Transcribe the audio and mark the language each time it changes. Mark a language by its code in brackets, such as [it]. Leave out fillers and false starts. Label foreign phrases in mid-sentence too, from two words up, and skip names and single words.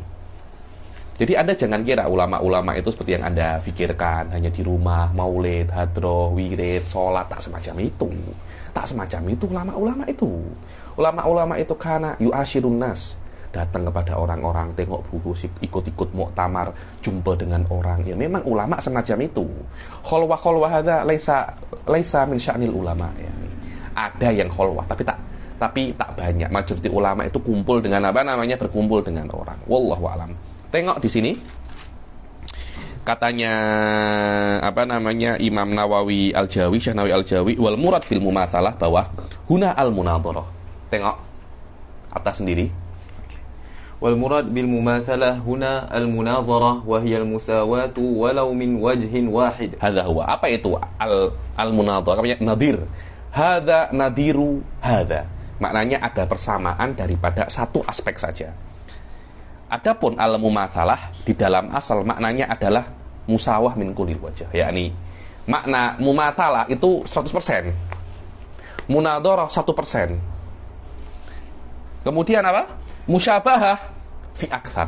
[ms] Jadi Anda jangan kira ulama-ulama itu seperti yang Anda pikirkan, hanya di rumah, maulid, hadroh, wirid, sholat, tak semacam itu ulama-ulama itu. Ulama-ulama itu karena [ar] يعاشرون الناس, [ms] datang kepada orang-orang, tengok buku, ikut-ikut muktamar, jumpa dengan orang. Ya memang ulama semacam itu. [ar] خلوة هذا ليس من شأن العلماء ya. [ms] Ada yang kholwah tapi tak banyak. Majoriti ulama itu kumpul dengan berkumpul dengan orang. [ar] والله أعلم. [ms] Tengok di sini. Katanya Imam Nawawi Al-Jawi, Syekh Nawawi Al-Jawi, [ar] والمراد في المماثلة, bahwa هنا المناظرة. [ms] Tengok atas sendiri. [ar] والمراد بالمماثلة هنا المناظرة وهي المساواة ولو من وجه واحد. هذا هو. [ms] Apa itu al-munadharah? Namanya nadir. [ar] هذا نظير هذا. [ms] Maknanya ada persamaan daripada satu aspek saja. Adapun al-mumatsalah di dalam asal maknanya adalah [ar] مساواة من كل وجه, [ms] yakni makna mumatsalah itu 100%, munadharah 1%, kemudian apa, [ar] مشابهة في أكثر.